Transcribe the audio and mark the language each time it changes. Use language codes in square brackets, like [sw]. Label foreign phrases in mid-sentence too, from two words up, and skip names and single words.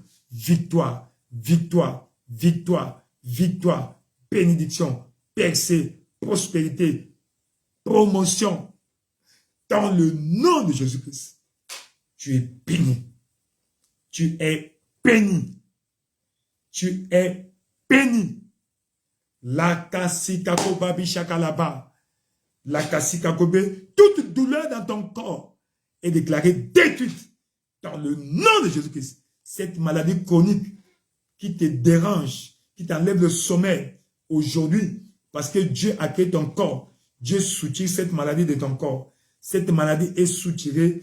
[fr] Victoire, victoire, victoire, victoire, bénédiction, percée, prospérité, promotion. Dans le nom de Jésus-Christ. Tu es béni. Tu es béni. Tu es béni. La kasikakobabi shakalaba. La kasikakobe. Toute douleur dans ton corps est déclarée détruite dans le nom de Jésus-Christ. Cette maladie chronique qui te dérange, qui t'enlève le sommeil aujourd'hui, parce que Dieu a créé ton corps. Dieu soutire cette maladie de ton corps. Cette maladie est soutirée.